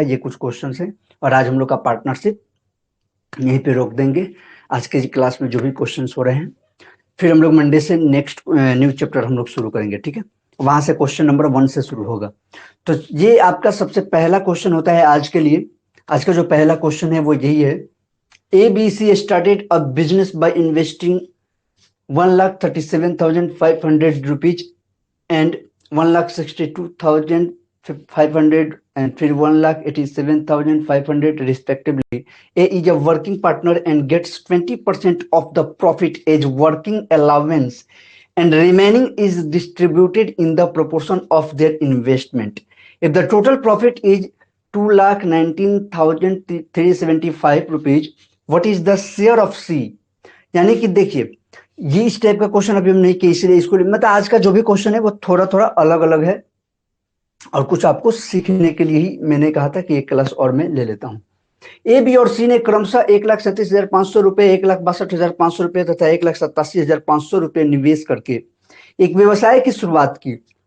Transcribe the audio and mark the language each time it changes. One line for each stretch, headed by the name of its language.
Hindi: ये कुछ क्वेश्चंस हैं और आज हम लोग का पार्टनरशिप यहीं पे रोक देंगे। आज के क्लास में जो भी क्वेश्चंस हो रहे हैं, फिर हम लोग मंडे से नेक्स्ट न्यू चैप्टर हम लोग शुरू करेंगे। ठीक है, वहां से क्वेश्चन नंबर 1 से शुरू होगा। तो ये आपका सबसे पहला क्वेश्चन होता है आज के लिए। आज का जो पहला क्वेश्चन है वो यही है।
English: ABC started a business by investing 1,37,500 rupees and 1,62,500 and
Hindi: फिर
English: 1,87,500 respectively. A is a working partner and gets 20% of the profit as working allowance and remaining is distributed in the proportion of their investment. If the total profit is 2,19,375 rupees, what is the share of C?
Hindi: यानी कि देखिए, ये इस type का question अभी हम नहीं किए, इसलिए इसको मतलब आज का जो भी क्वेश्चन है वो थोड़ा थोड़ा अलग अलग है और कुछ आपको सीखने के लिए ही मैंने कहा था कि एक क्लास और मैं ले लेता हूं। ए, बी और सी ने क्रमशः 1,37,500 रुपए, 1,62,500 रुपए तथा 1,87,500 रुपए निवेश करके एक व्यवसाय की शुरुआत की।